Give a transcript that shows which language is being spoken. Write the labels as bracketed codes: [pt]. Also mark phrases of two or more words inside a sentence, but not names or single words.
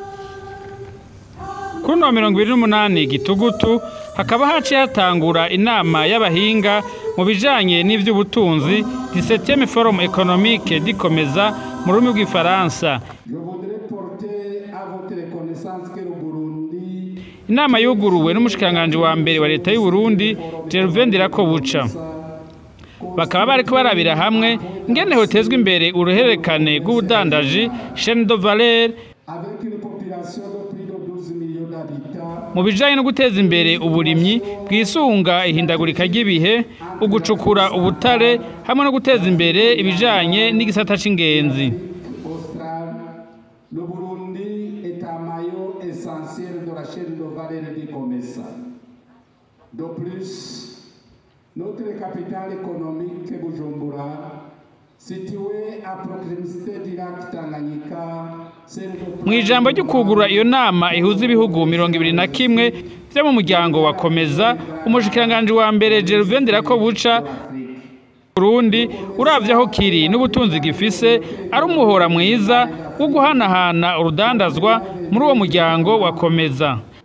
[rn] Kuri 28 Gitugutu hakaba haciye hatangura inama y'abahinga mu bijanye n'ivy'ubutunzi 17e [fr] Forum économique [rn] dikomeza mu rurimi rw'ifaransa. Inama yuguruwe n'umushikiranganje wa mbere wa leta y'u Burundi Gervais Ndirakobuca. Bakaba bariko barabira hamwe ingene hotezwe imbere uruhererekane rw'ubudandaji [fr] chaîne de valeur [rn] mu bijanye no guteza imbere uburimyi bwisunga ihindagurika ry'ibihe, ugucukura ubutare hamwe no guteza imbere ibijanye n'igisata c'ingenzi. [fr] Le Burundi est un maillon essentiel de la chaîne de valeur du commerce. De plus, notre capitale économique Bujumbura, située à proximité du lac Tanganyika, [rn] mu ijambo ryo kugura iyo nama ihuza ibihugu 21 vyo mu muryango wa komeza, umushikiranganje wa mbere Gervais Ndirakobuca Burundi uravye aho kiri n'ubutunzi gifise ari umuhora mwiza wo guhanahana urudandazwa muri uwo muryango wa komeza.